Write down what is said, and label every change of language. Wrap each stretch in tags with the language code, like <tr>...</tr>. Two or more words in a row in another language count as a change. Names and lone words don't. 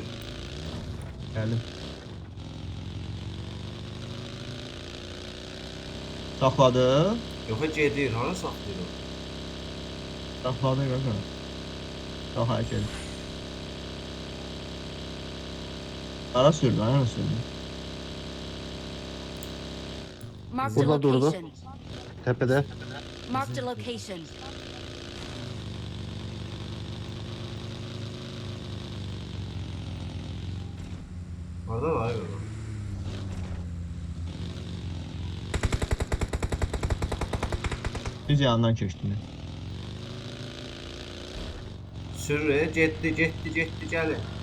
<az>Gəldim. Saxladı. Yox gedir. Hara saxlayır o? Saxladı qaqa. Daha gəl. Ara sürdü, ara sürdü.</az> <en>Marked a</en> <az>Burada durdu.</az> <en>location.</en> <az>Tepede.</az> <en>Marked a location.</en> <az>Orada var ya. Düz yanından keçdi. Sürü getdi gəlin.</az>